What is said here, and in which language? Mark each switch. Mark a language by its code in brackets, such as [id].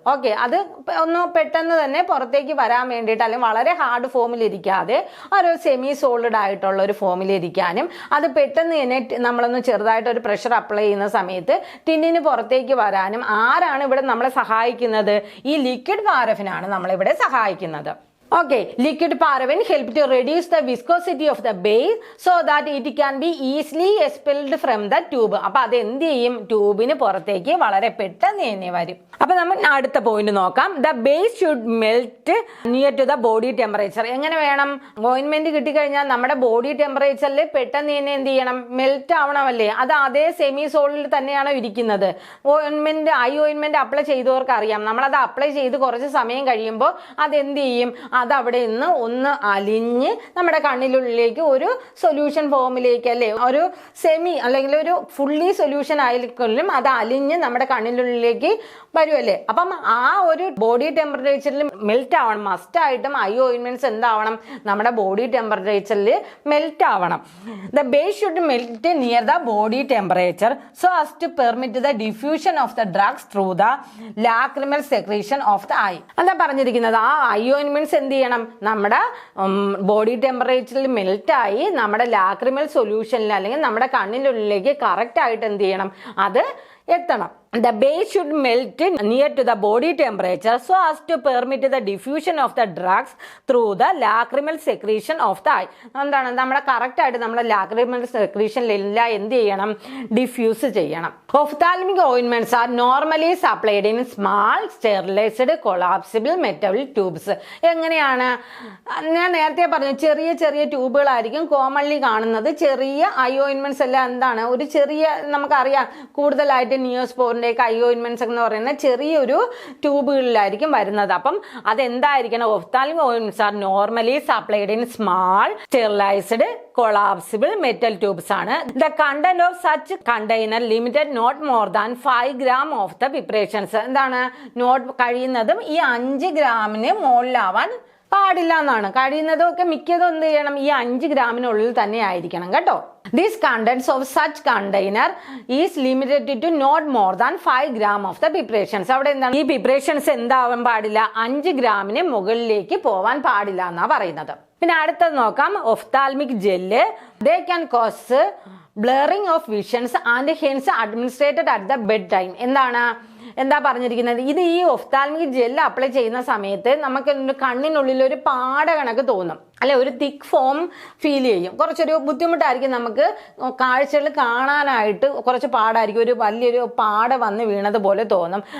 [ml] Okay, അത് ഒന്ന് പെട്ടെന്ന് തന്നെ പുറത്തേക്ക് വരാൻ വേണ്ടിയിട്ട് അല്ലെങ്കിൽ വളരെ ഹാർഡ് ഫോമിലിരിക്കാതെ ഒരു സെമി സോളിഡ് ആയിട്ടുള്ള ഒരു ഫോമിലിരിക്കാനും അത് പെട്ടെന്ന് തന്നെ നമ്മളൊന്ന് ചെറുതായിട്ട് ഒരു പ്രഷർ അപ്ലൈ ചെയ്യുന്ന സമയത്ത് ടിന്നിന് പുറത്തേക്ക് വരാനും ആരാണ് ഇവിടെ നമ്മളെ സഹായിക്കുന്നത്? ഈ ലിക്വിഡ് പാരഫിനാണ് നമ്മളിവിടെ സഹായിക്കുന്നത്. [en] Okay, liquid paraffin help to reduce the viscosity of the base so that it can be easily expelled from the tube. [ml] അപ്പൊ അത് എന്ത് ചെയ്യും? ട്യൂബിന് പുറത്തേക്ക് വളരെ പെട്ടെന്ന് തന്നെ വരും. അപ്പൊ നമ്മൾ അടുത്ത പോയിന്റ് നോക്കാം. [en] The base should melt near to the body temperature. [ml] എങ്ങനെ വേണം? ഓയിൻമെന്റ് കിട്ടിക്കഴിഞ്ഞാൽ നമ്മുടെ ബോഡി ടെമ്പറേച്ചറിൽ പെട്ടെന്ന് തന്നെ എന്ത് ചെയ്യണം? മെൽറ്റ് ആവണമല്ലേ? അത് അതേ സെമി സോളിൽ തന്നെയാണ് ഇരിക്കുന്നത്. ഐ ഓയിൻമെന്റ് അപ്ലൈ ചെയ്തവർക്ക് അറിയാം. നമ്മളത് അപ്ലൈ ചെയ്ത് കുറച്ച് സമയം കഴിയുമ്പോൾ അതെന്ത് ചെയ്യും? അത് അവിടെ നിന്ന് ഒന്ന് അലിഞ്ഞ് നമ്മുടെ കണ്ണിനുള്ളിലേക്ക് ഒരു സൊല്യൂഷൻ ഫോമിലേക്ക് അല്ലേ, ഒരു സെമി അല്ലെങ്കിൽ ഒരു ഫുള്ളി സൊല്യൂഷൻ ആയിരിക്കും അത് അലിഞ്ഞ് നമ്മുടെ കണ്ണിനുള്ളിലേക്ക് വരുമല്ലേ. അപ്പം ആ ഒരു ബോഡി ടെമ്പറേച്ചറിൽ മെൽറ്റ് ആവണം. മസ്റ്റ് ആയിട്ടും ഐ ഓയിൻമെന്റ്സ് എന്താവണം? നമ്മുടെ ബോഡി ടെമ്പറേച്ചറിൽ മെൽറ്റ് ആവണം. [en] The base should melt near the body temperature so as to permit the diffusion of the drugs through the lacrimal secretion of the eye. [ml] എന്താ പറഞ്ഞിരിക്കുന്നത്? ആ ഐ ഓയിൻമെന്റ്സ് എന്ത് ചെയ്യണം? നമ്മുടെ ബോഡി ടെമ്പറേച്ചറിൽ മെൽറ്റായി നമ്മുടെ ലാക്രിമൽ സൊല്യൂഷനിൽ അല്ലെങ്കിൽ നമ്മുടെ കണ്ണിനുള്ളിലേക്ക് കറക്റ്റ് ആയിട്ട് എന്ത് ചെയ്യണം? അത് എത്തണം. [en] The base should melt near to the body temperature so as to permit the diffusion of the drugs through the lacrimal secretion of the eye. [ml] എന്താണ്? നമ്മുടെ കറക്റ്റ് ആയിട്ട് നമ്മുടെ ലാക്രിമൽ സെക്രീഷനിലെല്ലാം എന്ത് ചെയ്യണം? ഡിഫ്യൂസ് ചെയ്യണം. [en] Ophthalmic ointments are normally supplied in small sterilized collapsible metal tubes. [ml] എങ്ങനെയാണ്? ഞാൻ നേരത്തെ പറഞ്ഞു ചെറിയ ചെറിയ ട്യൂബുകളായിരിക്കും കോമൺലി കാണുന്നത്. ചെറിയ ഐ ഓയിൻമെന്റ്സ് എല്ലാം എന്താണ്? ഒരു ചെറിയ നമുക്കറിയാം കൂടുതലായിട്ട് നിയോസ്പോറിന്റെ ഐ ഓയിൻമെന്റ്സ് എന്ന് പറയുന്ന ചെറിയൊരു ട്യൂബുകളിലായിരിക്കും വരുന്നത്. അപ്പം അതെന്തായിരിക്കണം? [en] Ophthalmic ഓയിൻമെന്റ്സ് R normally supplied in small sterilised collapsible metal tubes ആണ്. The content of such container limited not more than 5 gram of the preparations. [ml] എന്താണ്? നോട്ട് കഴിയുന്നതും ഈ 5 ഗ്രാമിന് മുകളിലാവാൻ പാടില്ല എന്നാണ്. കഴിയുന്നതും ഒക്കെ മിക്കതും എന്ത് ചെയ്യണം? ഈ 5 ഗ്രാമിനുള്ളിൽ തന്നെ ആയിരിക്കണം കേട്ടോ. [en] This contents of such container is limited to not more than 5 gram of the preparations. [ml] അവിടെ എന്താണ് ഈ preparations എന്താവാൻ പാടില്ല, 5 ഗ്രാമിന് മുകളിലേക്ക് പോവാൻ പാടില്ല എന്നാ പറയുന്നത്. പിന്നെ അടുത്തത് നോക്കാം, ophthalmic gel. [en] They can cause blurring of visions and hence administered at the bed time. [ml] എന്താ പറഞ്ഞിരിക്കുന്നത്, ഇത് ഈ ഒഫ്താൽമിക് ജെല്ല് അപ്ലൈ ചെയ്യുന്ന സമയത്ത് നമുക്ക് കണ്ണിനുള്ളിൽ ഒരു പാട കണക്ക് തോന്നും, അല്ലെ ഒരു തിക്ക് ഫോം ഫീൽ ചെയ്യും. കുറച്ചൊരു ബുദ്ധിമുട്ടായിരിക്കും നമുക്ക് കാഴ്ചകൾ കാണാനായിട്ട്, കുറച്ച് പാടായിരിക്കും, ഒരു വലിയൊരു പാട വന്ന് വീണതുപോലെ തോന്നും.